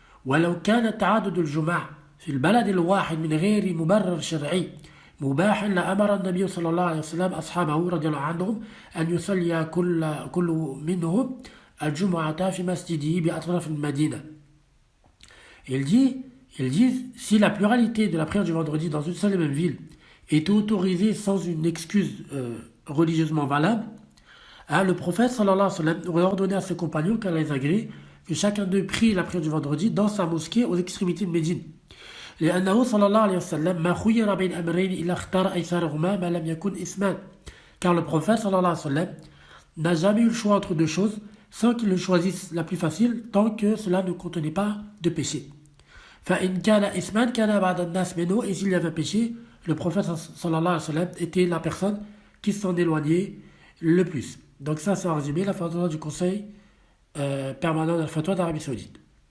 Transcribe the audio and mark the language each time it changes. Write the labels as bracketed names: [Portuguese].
[Arabic] ولو كان تعدد الجمع في البلد الواحد من غير مبرر شرعي مباحا لأمر النبي صلى الله عليه وسلم أصحابه رضي الله عنهم أن يصلي كل منهم الجمعة في مسجده بأطراف المدينة. [French] Ils disent, si la pluralité de la prière du vendredi dans une seule et même ville était autorisée sans une excuse religieusement valable, le prophète sallallahu alayhi wa sallam aurait ordonné à ses compagnons qu'Allah les agrée que chacun d'eux prie la prière du vendredi dans sa mosquée aux extrémités de Médine. [Arabic] لأنه صلى الله عليه وسلم ما خير بين أمرين إلا اختار أيسرهما ما لم يكن إثما. [French] Car le prophète sallallahu alayhi wa sallam n'a jamais eu le choix entre deux choses sans qu'il le choisisse la plus facile tant que cela ne contenait pas de péché. [Arabic] فإن كان إثما كان بعد الناس منه. [French] Et s'il y avait péché, le prophète sallallahu alayhi wa sallam était la personne qui s'en éloignait le plus. Donc ça c'est en résumé la fatwa du conseil permanent de la fatwa d'Arabie Saoudite.